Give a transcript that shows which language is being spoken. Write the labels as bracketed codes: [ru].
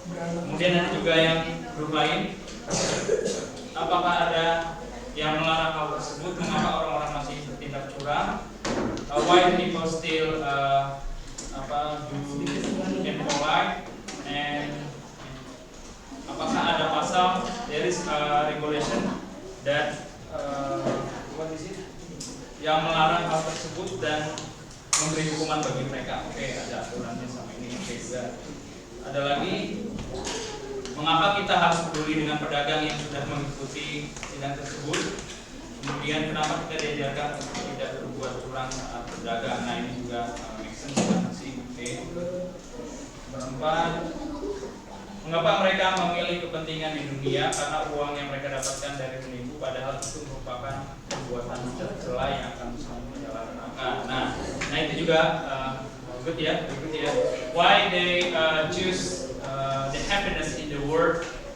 [id] Kemudian ada juga yang grup lain. Apakah ada yang melarang hal tersebut? Mengapa orang-orang masih bertindak curang? [en] Why people still do impolite? And [id] apakah ada pasal [en] there is a regulation that what is it? [id] Yang melarang hal tersebut dan memberi hukuman bagi mereka? Oke, ada aturannya sama ini. Oke, juga. Ada lagi, mengapa kita harus peduli dengan pedagang yang sudah mengikuti sidang tersebut? Kemudian kenapa kita diajarkan untuk tidak berbuat curang saat berdagang? Nah ini juga [en] make sense [id] kan sih. Oke. berempat. Mengapa mereka memilih kepentingan di dunia? Karena uang yang mereka dapatkan dari penipu, padahal itu merupakan perbuatan tercela yang akan menyala neraka. Nah itu juga good ya, berikut ya. [en] Why they choose the happiness in the world?